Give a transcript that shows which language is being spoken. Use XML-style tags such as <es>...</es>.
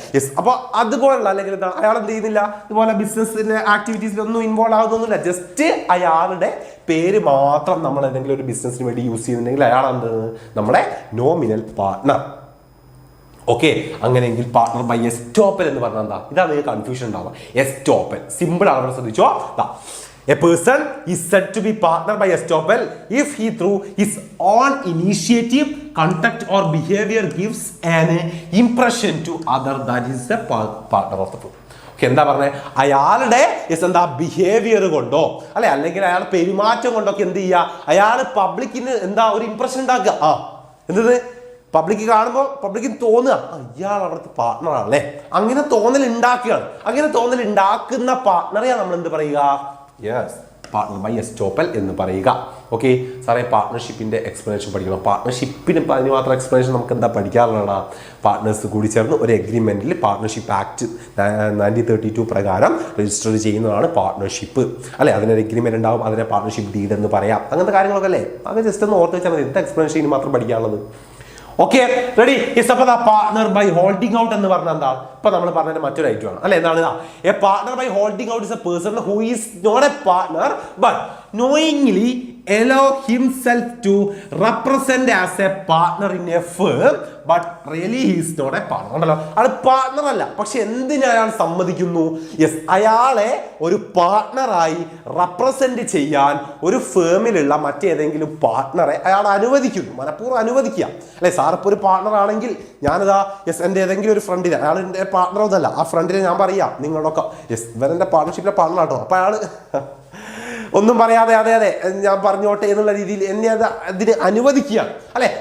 <ml>Yes, അപ്പൊ അതുപോലുള്ള അല്ലെങ്കിൽ എന്താ, അയാൾ എന്ത് ചെയ്യുന്നില്ല, ഇതുപോലെ ബിസിനസിന്റെ ആക്ടിവിറ്റീസിലൊന്നും ഇൻവോൾവ് ആകുന്നൊന്നുമില്ല. ജസ്റ്റ് അയാളുടെ പേര് മാത്രം നമ്മൾ ഏതെങ്കിലും ഒരു ബിസിനസിന് വേണ്ടി യൂസ് ചെയ്യുന്നുണ്ടെങ്കിൽ അയാൾ എന്ത്, നമ്മുടെ നോമിനൽ പാർട്ണർ. ഓക്കെ, അങ്ങനെയെങ്കിൽ പാർട്ണർ ബൈ എസ്റ്റോപ്പൽ എന്ന് പറഞ്ഞാൽ എന്താ, ഇതാണ് നിങ്ങൾക്ക് കൺഫ്യൂഷൻ ഉണ്ടാവുക. എസ്റ്റോപ്പൽ സിമ്പിൾ ആണ്, ശ്രദ്ധിച്ചോ.</ml> <en>A person is said to be partner by estoppel if he through his own initiative, conduct or behavior gives an impression to other that he is a partner of the firm.</en> <ml>എന്താ പറഞ്ഞത്, അയാളുടെ എന്താ behaviour കൊണ്ടോ അല്ലെ, അല്ലെങ്കിൽ അയാളുടെ പെരുമാറ്റം കൊണ്ടൊക്കെ എന്ത് ചെയ്യുക, അയാൾ പബ്ലിക്കിന് എന്താ ഒരു ഇംപ്രഷൻ ഉണ്ടാക്കുക. എന്തത്, പബ്ലിക് കാണുമ്പോൾ പബ്ലിക്കിന് തോന്നുക ഇയാൾ അവിടുത്തെ പാർട്ണറാണല്ലേ, അങ്ങനെ തോന്നൽ ഉണ്ടാക്കുകയാണ്. അങ്ങനെ തോന്നൽ ഉണ്ടാക്കുന്ന പാർട്ണറെയാണ് നമ്മൾ എന്ത് പറയുക, യെസ്, പാർട്ണർ ബൈ എസ്റ്റോപ്പൽ എന്ന് പറയുക. ഓക്കെ സാറേ, പാർട്ണർഷിപ്പിന്റെ എക്സ്പ്ലനേഷൻ പഠിക്കണം. പാർട്ണർഷിപ്പിന് അതിന് മാത്രം എക്സ്പ്ലനേഷൻ നമുക്ക് എന്താ പഠിക്കാറുള്ളതാണ്, പാർട്ട്നേഴ്സ് കൂടി ചേർന്ന് ഒരു എഗ്രിമെന്റിൽ പാർട്ണർഷിപ്പ് ആക്ട് 1932 പ്രകാരം രജിസ്റ്റർ ചെയ്യുന്നതാണ് പാർട്ണർഷിപ്പ് അല്ലെ. അതിനൊരു എഗ്രിമെന്റ് ഉണ്ടാവും, അതിനെ പാർട്ണർഷിപ്പ് ഡീഡ് എന്ന് പറയാം. അങ്ങനത്തെ കാര്യങ്ങളൊക്കെ അല്ലേ, അത് ജസ്റ്റ് ഒന്ന് ഓർത്ത് വെച്ചാൽ മതി. എന്താ എക്സ്പ്ലനേഷൻ മാത്രം പഠിക്കാനുള്ളത്. Okay, ready. Partner by holding out എന്ന് പറഞ്ഞാൽ എന്താണ്, ഇപ്പൊ നമ്മൾ പറഞ്ഞതിന്റെ മറ്റൊരു ഐറ്റം ആണ് അല്ലെ.</ml> <en>എന്താണ്, a partner by holding out is a person who is not a partner but knowingly allow himself to represent as a partner in a firm but really he is not a partner.</en> <ml>ഉണ്ടല്ലോ, അയാൾ partner അല്ല, പക്ഷെ എന്തിനാ അയാൾ സമ്മതിക്കുന്നു, yes, അയാളെ ഒരു പാർട്ണറായി represent ചെയ്യാൻ ഒരു ഫേമിലുള്ള മറ്റേതെങ്കിലും പാർട്ണറെ അയാൾ അനുവദിക്കുന്നു, മനഃപൂർവ്വം അനുവദിക്കുക അല്ലെ. സാർ ഇപ്പോൾ ഒരു പാർട്ണർ ആണെങ്കിൽ ഞാനിതാ യെസ് എൻ്റെ ഏതെങ്കിലും ഒരു ഫ്രണ്ടിനെ, അയാൾ എൻ്റെ പാർട്ണർ ഒന്നല്ല, ആ ഫ്രണ്ടിനെ ഞാൻ പറയാം നിങ്ങളോടൊക്കെ യെസ് ഇവരെൻ്റെ പാർട്ണർഷിപ്പിലെ പാർട്ണർ ആട്ടോ, അപ്പൊ അയാൾ ഒന്നും പറയാതെ അതെ അതെ ഞാൻ പറഞ്ഞോട്ടെ എന്നുള്ള രീതിയിൽ എന്നെ അതിന് അനുവദിക്കുകയാണ് അല്ലെ.</ml>